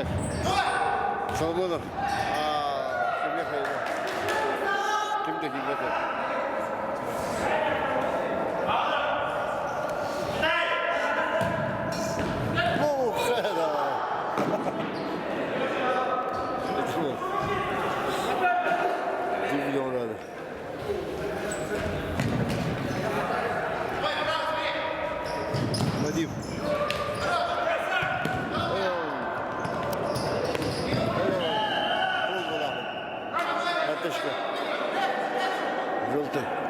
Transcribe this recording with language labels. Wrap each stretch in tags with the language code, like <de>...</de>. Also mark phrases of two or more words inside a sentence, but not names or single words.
<ru>Соломонов.</ru> <tr>Kimde kaydı? Kimde hizmet? Oh, fena. Bir milyon lira.</tr> <ru>Вадим. Картошка. Желтый.</ru>